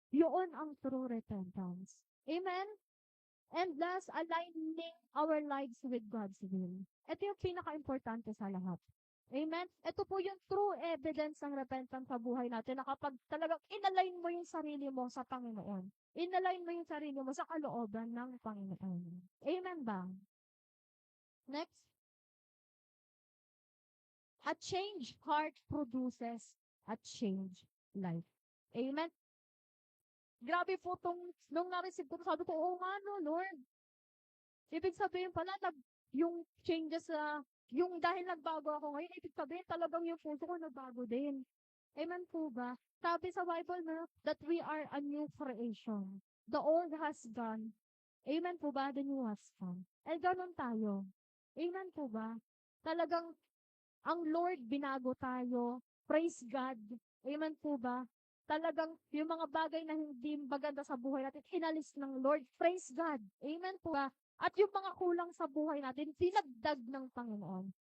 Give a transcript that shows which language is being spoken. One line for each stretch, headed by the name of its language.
Filipino: Yun ang
English: true repentance. Amen? And thus, aligning our lives with God's will.
Filipino: Ito yung pinaka-importante sa lahat. Amen? Ito po yung true evidence ng repentance sa buhay natin na kapag talagang inalign mo yung sarili mo sa Panginoon. Inalign mo yung sarili mo sa kalooban ng Panginoon. Amen ba? Next.
English: A changed heart produces a changed life.
Filipino: Amen? Grabe po nung na-receive ko, sabi ko, oo nga no, Lord. Ibig sabihin pala, yung changes yung dahil nagbago ako ngayon, ibig sabihin talagang yung puso ko nagbago din. Amen po ba? Sabi sa Bible na
English: that we are a new creation. The old has gone.
Filipino: Amen po ba?
English: The new has come.
Filipino: And ganun tayo. Amen po ba? Talagang ang Lord binago tayo. Praise God. Amen po ba? Talagang yung mga bagay na hindi maganda sa buhay natin, inalis ng Lord. Praise God. Amen po ba? At yung mga kulang sa buhay natin, dinagdag ng Panginoon.